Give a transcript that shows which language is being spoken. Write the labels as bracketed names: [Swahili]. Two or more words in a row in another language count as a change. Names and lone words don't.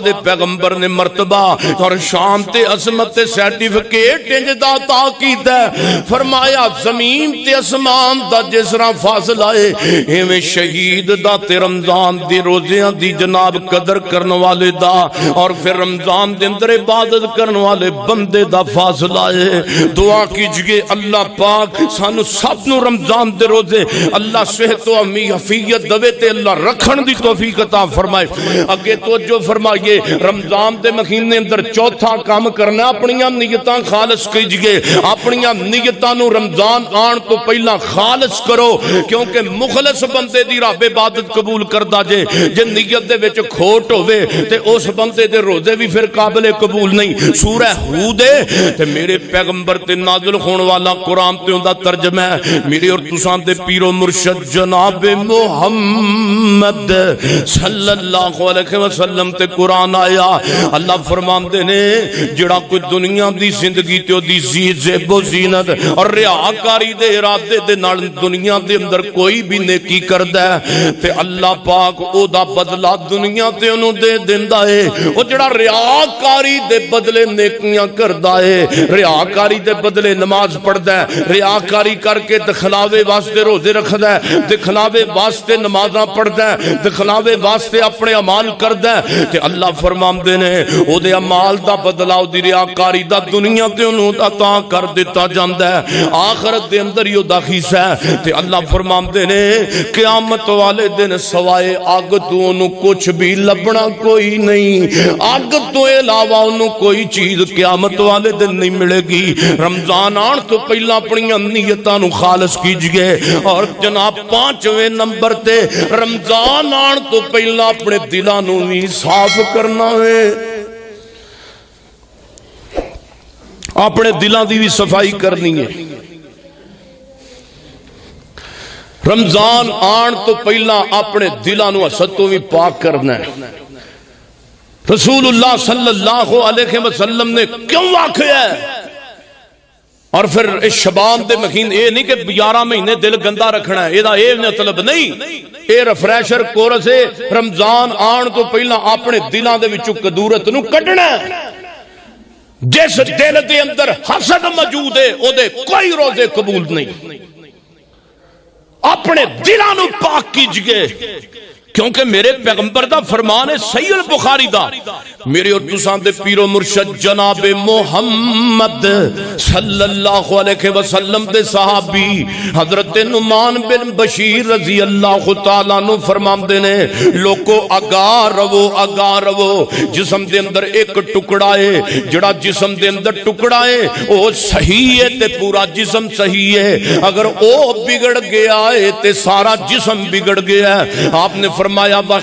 [Punjabi] دے پیغمبر نے مرتبہ اور شان تے عظمت تے سرٹیفکیٹ انج دا عطا کیتا ہے فرمایا زمین تے اسمان دا جس طرح فاصلہ ہے ایویں شہید دا تے رمضان دی روزیاں دی جناب قدر کرن والے دا اور پھر رمضان دے اندر عبادت کرن والے بندے دا فاصلہ ہے دعا کیجئے اللہ پاک سانو سب نو رمضان دے روزے اللہ صحت و عافیت دے تے اللہ رکھن دی توفیق عطا فرمائے اگے توجہ فرمائیے رمضان دے مہینے اندر چوتھا کام کرنا اپنیاں نیتاں خالص کیجئے اپنیاں نیتاں نو رمضان آن تو پہلا خالص کرو کیونکہ مخلص بندے دی رب عبادت قبول کردا جے نیت دے وچ کھوٹ ہوے تے اس بندے دے روزے بھی پھر قابل قبول نہیں سورہ ہود تے میرے پیغمبر تے نازل ہون والا قرآن تے اوندا ترجمہ ہے میرے اور تساں دے پیر و مرشد جناب محمد [Arabic] صلی اللہ علیہ وسلم [Punjabi] تے قرآن آیا اللہ فرماندے نے جڑا کوئی دنیا دی زندگی تے دی زیب و زینت اور ریاکاری دے ارادے دے نال دنیا دے اندر کوئی بھی نیکی کردا ہے تے اللہ پاک او دا بدلہ دنیا تے انہوں دے دیندا ہے او جڑا ریاکاری دے بدلے نیکیاں کردا ہے ریاکاری دے بدلے نماز پڑھدا ہے ریاکاری کر کے دکھلاوے واسطے روزے رکھدا ہے دکھلاوے واسطے نمازاں پڑھدا ہے دکھلاوے واسطے اپنے اعمال کردا ہے تے اللہ فرماندے نے او دے اعمال دا بدلہ او دی ریاکاری دا دنیا تے انہوں عطا کر دیتا جاندا ہے آخرت دے اندر یو دا حصہ ہے تے اللہ فرماندے نے قیامت والے دن سوائے اگ تو انہوں کچھ بھی لبنا کوئی نہیں اگ تو علاوہ انہوں کوئی چیز قیامت والے دن نہیں ملے گی رمضان آن تو پہلا اپنی نیتاں نو خالص کیجئے اور جناب 5ویں نمبر تے رمضان آن تو پہلا اپنے دلاں نو بھی صاف کرنا ہے اپنے دلاں دی بھی صفائی کرنی ہے رمضان آن تو پہلا اپنے دلاں نو حسد تو بھی پاک کرنا ہے [Arabic] رسول اللہ صلی اللہ علیہ وسلم [Punjabi] نے کیوں واقع ہے اور پھر اس شبان دے مہینے [Urdu] یہ نہیں کہ 11 مہینے دل گندا رکھنا ہے یہ مطلب نہیں [Punjabi] اے [English] refresher course [Punjabi] ہے رمضان آن تو پہلا اپنے دلاں دے وچوں کدورت نو کڈنا ہے جس دل دے اندر حسد موجود ہے او دے کوئی روزے قبول نہیں اپنے دلاں نو پاک کیجئے کیونکہ میرے پیغمبر دا فرمان ہے صحیح البخاری دا میرے اور تساں دے پیر و مرشد جناب محمد [Arabic] صلی اللہ علیہ وسلم [Punjabi] دے صحابی حضرت نعمان بن بشیر [Arabic] رضی اللہ تعالیٰ [Punjabi] نو فرماندے نے لوگو آگاہ رہو جسم دے اندر ایک ٹکڑا ہے جڑا جسم دے اندر ٹکڑا ہے [Urdu] وہ صحیح ہے [Punjabi] تے [Urdu] پورا جسم صحیح ہے اگر وہ بگڑ گیا ہے [Punjabi] تے [Urdu] سارا جسم بگڑ گیا ہے آپ نے فرمایا